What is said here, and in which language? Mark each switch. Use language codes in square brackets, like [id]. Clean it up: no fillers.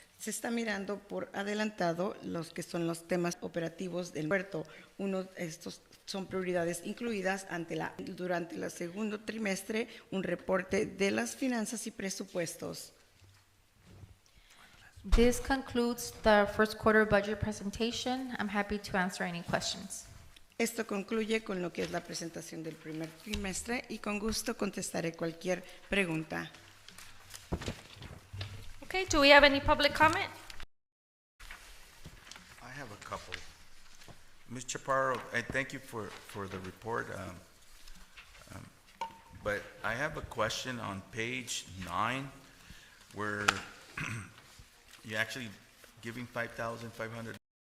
[es] Se está mirando por adelantado los que son los temas operativos del puerto. Uno de estos son prioridades incluidas durante el segundo trimestre, un reporte de las finanzas y presupuestos. [en] This concludes the first quarter budget presentation. I'm happy to answer any questions. [es] Esto concluye con lo que es la presentación del primer trimestre y con gusto contestaré cualquier pregunta. [en] Okay, do we have any public comment? I have a couple. Ms. Chaparro, I thank you for the report, but I have a question on page 9 where you're actually giving $5,500.